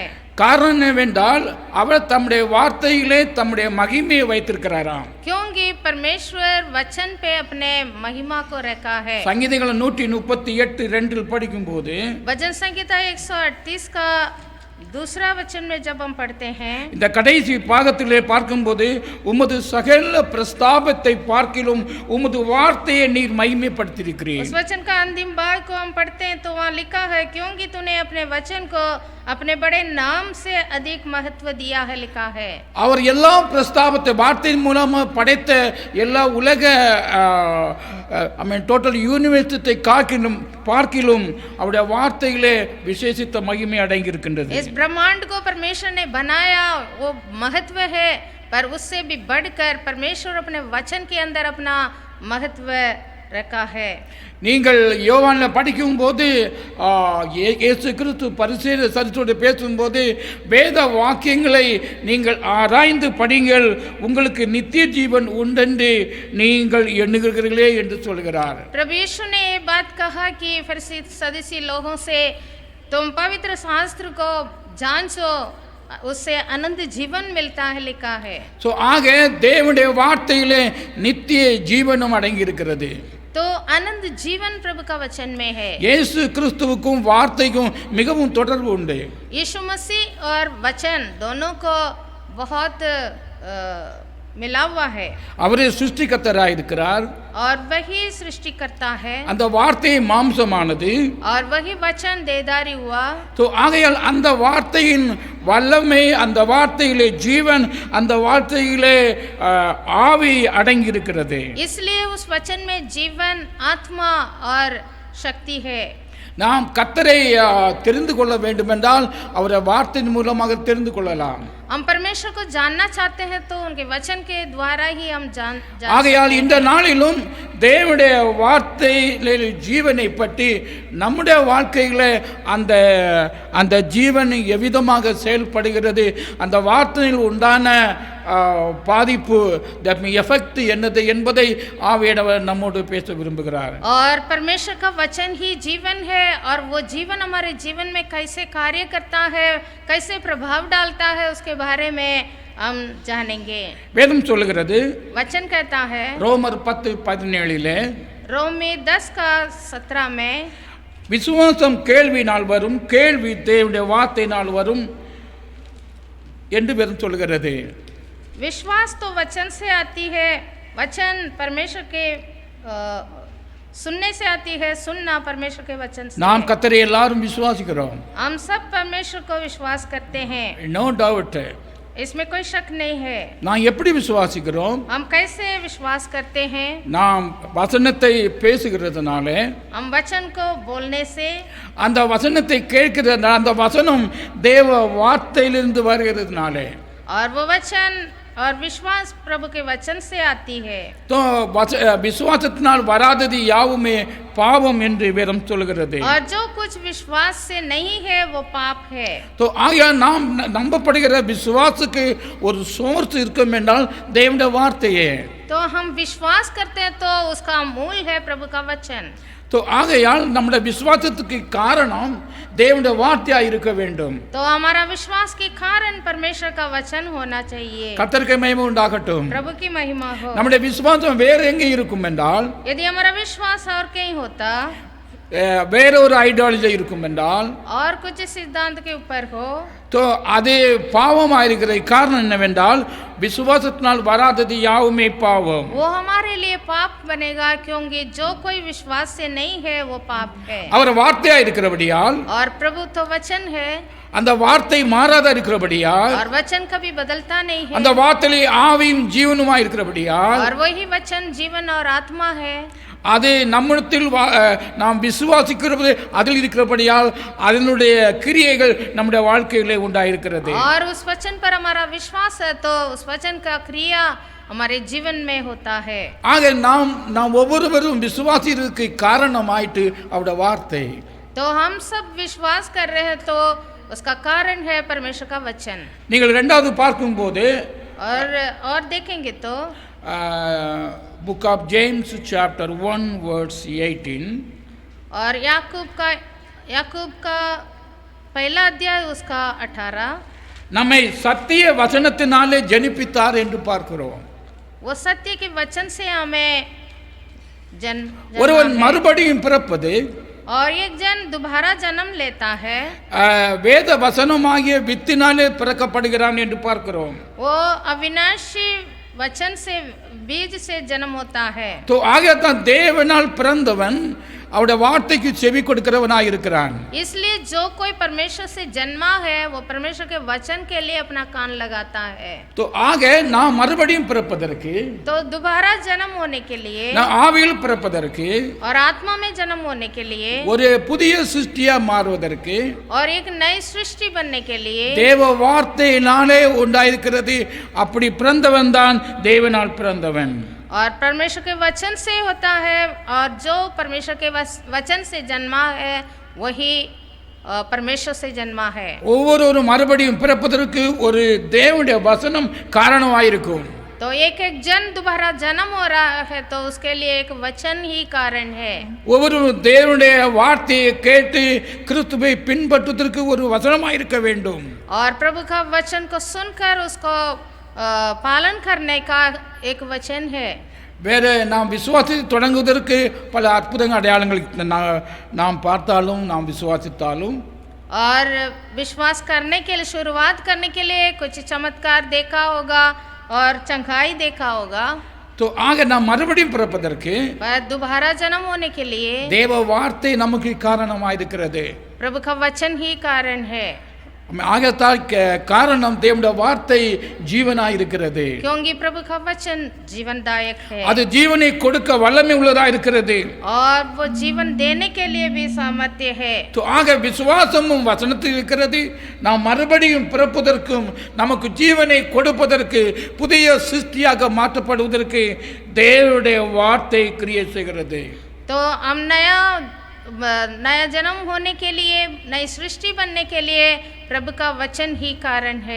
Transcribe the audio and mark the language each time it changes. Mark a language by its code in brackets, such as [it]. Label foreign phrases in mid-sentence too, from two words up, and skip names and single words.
[ta] காரணம் என்னவென்றால் அவர் தம்முடைய வார்த்தையிலே தம்முடைய மகிமையை வைத்திருக்கிறாராம். [hi] क्योंकि परमेश्वर वचन पे अपने महिमा को रखा है। [ta] சங்கீதங்கள் 138:2 படிக்கும்போது [hi] भजन संहिता 138 का दूसरा वचन में जब हम पढ़ते हैं, [ta] இந்த கடைசி பாகத்திலே பார்க்கும்போது உமது சகல பிரஸ்தாபத்தை பார்க்கிலும் உமது வார்த்தையை நீர் மகிமைப்படுத்தியிருக்கிறீர். [hi] उस वचन का अंतिम भाग को हम पढ़ते हैं तो वहाँ लिखा है, क्योंकि तूने अपने वचन को अपने बड़े नाम से अधिक महत्व दिया है, लिखा है। [ta] அவர் எல்லா பிரஸ்தாபத்தை வார்த்தையின் மூலமா படைத்த எல்லா உலக [en] total university [ta] பார்க்கிலும் அவருடைய வார்த்தையிலே விசேஷித்த மகிமை அடங்கி இருக்கின்றது. [hi] इस ब्रह्मांड को परमेश्वर ने बनाया, वो महत्व है, पर उससे भी बढ़कर परमेश्वर अपने वचन के अंदर अपना महत्व रखा है। [ta] நீங்கள் யோவான்ல படிக்கும்போது இயேசு கிறிஸ்து பரிசேயர் சரித்தோடு பேசும்போது வேத வாக்கியங்களை நீங்கள் ஆராய்ந்து படிங்கள், உங்களுக்கு நித்திய ஜீவன் உண்டென்று நீங்கள் எண்ணுகிறீர்களே என்று சொல்கிறார். [hi] प्रभु यीशु ने ये बात कहा कि फरीसी सदूसी लोगों से तुम पवित्र शास्त्र को जांचो, उससे अनंत जीवन मिलता है, लिखा है। [ta] சோ ஆக தேவனுடைய வார்த்தையிலே நித்திய ஜீவனும் அடங்கி இருக்கிறது. [hi] तो अनंत जीवन प्रभु का वचन में है। [ta] இயேசு கிறிஸ்துவுக்கும் வார்த்தைக்கும் மிகவும் தொடர்பு உண்டு. [hi] यीशु मसीह और वचन दोनों को बहुत मिला हुआ है। [ta] அவரே சிருஷ்டிகர்த்தராய் இருக்கிறார், [hi] और वही सृष्टि करता है, [ta] அந்த வார்த்தை மாம்சமானது, [hi] और वही वचन देदारी हुआ। [ta] तो ஆகையால் அந்த வார்த்தையின் வல்லமை, அந்த வார்த்தையிலே ஜீவன், அந்த வார்த்தையிலே ஆவி அடங்கி இருக்கிறது. [hi] इसलिए उस वचन में जीवन, आत्मा और शक्ति है। [ta] நாம் கர்த்தரை தெரிந்து கொள்ள வேண்டுமென்றால் அவருடைய வார்த்தையின் மூலமாக தெரிந்து கொள்ளலாம். [hi] हम परमेश्वर को जानना चाहते हैं तो उनके वचन के द्वारा ही हम जान [ta] ஆகையால் இந்த நாளிலும் தேவனுடைய வார்த்தையிலே ஜீவனை பற்றி நம்முடைய வாழ்க்கையில அந்த அந்த ஜீவன் எவ்விதமாக செயல்படுகிறது, அந்த வார்த்தையில் உண்டான பாதிப்பு எஃபெக்ட் என்னது என்பதை ஆவியானவர் நம்மோடு பேச விரும்புகிறார். [hi] और परमेश्वर का वचन ही जीवन है, और वो जीवन हमारे जीवन में कैसे कार्य करता है, कैसे प्रभाव डालता है, उसके बारे में हम जानेंगे। [ta] வேதம் சொல்லுகிறது, [hi] वचन कहता है [ta] ரோமர் 10:17 [hi] रोमी 10:17 में, [ta] விசுவாசம் கேள்வியினால் வரும், கேள்வி தேவனுடைய வார்த்தையினால் வரும் என்று வேதம் சொல்லுகிறது. [hi] विश्वास तो वचन से आती है, वचन परमेश्वर के सुनने से आती है, सुनना परमेश्वर के वचन से। [ta] நாம் கர்த்தரை எல்லாரும் விசுவாசிக்கிறோம், [hi] हम सब परमेश्वर को विश्वास करते हैं, [en] no doubt. [hi] इसमें कोई शक नहीं है। [ta] நான் எப்படி விசுவாசிக்கிறோம்? [hi] हम कैसे विश्वास करते हैं? [ta] நாம் வசனத்தை பேசுகிறதுனால, [hi] हम वचन को बोलने से, [ta] அந்த வசனத்தை கேட்கிறதுனால, அந்த வசனம் தேவ வார்த்தையிலிருந்து வருகிறதுனால, [hi] और वो वचन और विश्वास प्रभु के वचन से आती है। [ta] तो விசுவாசத்தினால் வராதது யாவுமே பாவம் என்று வேதம் சொல்கிறது. [hi] और जो कुछ विश्वास से नहीं है वो पाप है। [ta] तो ஆகையால் நாம் நம்பப்படுகிற விசுவாசத்துக்கு ஒரு சோர்ஸ் இருக்கும் என்றால் தேவனுடைய வார்த்தையே. [hi] तो हम विश्वास करते हैं तो उसका मूल है प्रभु का वचन। [ta] तो ஆகையால் நம்முடைய விசுவாசத்துக்கு காரணம் தேவனுடைய வார்த்தையா இருக்க வேண்டும். [hi] तो हमारा विश्वास के कारण परमेश्वर का वचन होना चाहिए। [ta] கர்த்தருக்கு மகிமை உண்டாகட்டும். [hi] प्रभु की महिमा हो। [ta] நம்முடைய விசுவாசம் வேற எங்கே இருக்கும் என்றால், [hi] यदि हमारा विश्वास और कहीं होता, [ta] வேற ஒரு ஐடியாலஜி இருக்கும் என்றால், [hi] और कुछ सिद्धांत के ऊपर हो, [ta] तो அது பாவமாக இருக்கிற காரணம் என்னவென்றால் விசுவாசத்தினால் வராதது யாவுமே பாவம். [hi] वो हमारे लिए पाप बनेगा, क्योंकि जो कोई विश्वास से नहीं है वो पाप है। [ta] அவர் வார்த்தையா இருக்கிறபடியால், [hi] और प्रभु तो वचन है, [ta] அந்த வார்த்தை மாறாத இருக்கிறபடியால், [hi] और वचन कभी बदलता नहीं है, [ta] அந்த வார்த்தையிலே ஆவியும் ஜீவனுமா இருக்கிறபடியால், [hi] और वही वचन जीवन और आत्मा है, [ta] அது நம்மிடத்தில் நாம் விசுவாசிக்கிறது அதில் இருக்கிறபடியால் அதனுடைய கிரியைகள் நம்முடைய வாழ்க்கையிலே உண்டாயிருக்கிறது. [hi] और उस वचन पर हमारा विश्वास है तो उस वचन का क्रिया हमारे जीवन में होता है. [ta] ஆக நாம் ஒவ்வொருவரும் விசுவாசிக்கிறதுக்கு காரணமாயிட்டு அவருடைய வார்த்தை. [hi] तो हम सब विश्वास कर रहे हैं तो उसका कारण है परमेश्वर का वचन. [ta] நீங்கள் இரண்டாவது பார்க்கும்போது [hi] और देखेंगे तो [en] Book of James chapter 1 verse 18 [hi] और याकूब का पहला अध्याय उसका 18 [ta] நம்மை சத்திய வசனத்தினாலே ஜனிப்பித்தார் என்று பார்க்கிறோம். [hi] वो सत्य के वचन से हमें [ta] ஒருவன் மறுபடியும் பிறப்பது [hi] और एक जन दोबारा जन्म लेता है [ta] வேத வசனமாகிய வித்தினாலே பிறக்கப்படுகிறான் என்று பார்க்கிறோம். [hi] वो अविनाशी वचन से बीज से जन्म होता है. तो आगे [ta] தான் தேவனால் பிறந்தவன் அவருடைய வார்த்தைக்கு செவி கொடுக்கிறவனாய் இருக்கிறான். [hi] इसलिए जो कोई परमेश्वर से जन्मा है वो परमेश्वर के वचन के लिए अपना कान लगाता है. तो आगे [ta] நாம் மறுபடியும் பிறப்பதற்கு [hi] तो दोबारा जन्म होने के लिए [ta] நாம் ஆவியில் பிறப்பதற்கு [hi] और आत्मा में जन्म होने के लिए [ta] ஒரு புதிய சிருஷ்டியா மாறுவதற்கு [hi] और एक नई सृष्टि बनने के लिए [ta] தேவ வார்த்தையினாலே உண்டாயிருக்கிறது. அப்படி பிறந்தவன் தான் தேவனால் பிறந்தவன். [hi] और परमेश्वर के वचन से होता है और जो परमेश्वर के वचन से जन्मा है वही परमेश्वर से जन्मा है. [ta] ஒவ்வொருவரும் மறுபடியும் பிறப்பதற்கு ஒரு தேவனுடைய வசனம் காரணமாயிருக்கும். [hi] तो एक जन दोबारा जन्म हो रहा है तो उसके लिए एक वचन ही कारण है. [ta] ஒவ்வொருவரும் தேவனுடைய வார்த்தையை கேட்டு கிறிஸ்துவை பின்பற்றுவதற்கு ஒரு வசனமாயிருக்க வேண்டும். [hi] और प्रभु का वचन को सुनकर उसको पालन करने का एक वचन है. [ta] வேற நாம் விசுவாசத்தை தொடங்குவதற்கு பல அற்புதங்கள் அடையாளங்கள் நாம் பார்த்தாலும் நாம் விசுவாசித்தாலும் [hi] और विश्वास करने के लिए शुरुआत करने के लिए कुछ चमत्कार देखा होगा और चंगाई देखा होगा. तो आगे [ta] நாம் மறுபடியும் பிறப்பதற்கு [hi] दोबारा जन्म होने के लिए [ta] தேவ வார்த்தை நமக்கு காரணமாயிருக்கிறது. [hi] प्रभु का वचन ही कारण है. [ta] ஆகத்தால் காரணம் தேவனுடைய வார்த்தை ஜீவனாய் இருக்கிறது. [hi] क्योंकि प्रभु का वचन जीवनदायक है. [ta] அது ஜீவனை கொடுக்க வல்லமை உள்ளதா இருக்கிறது. [hi] और वो जीवन देने के लिए भी सामर्थ्य है. [ta] तो ஆக விசுவாசமும் வசனத்தில் இருக்கிறது. நாம் மறுபடியும் பிறப்பதற்கும் நமக்கு ஜீவனை கொடுப்பதற்கு புதிய சிருஷ்டியாக மாற்றப்படுவதற்கு தேவனுடைய வார்த்தை கிரியை செய்கிறது. [hi] तो हम नया जन्म होने के लिए नई सृष्टि बनने के लिए प्रभु का वचन ही कारण है.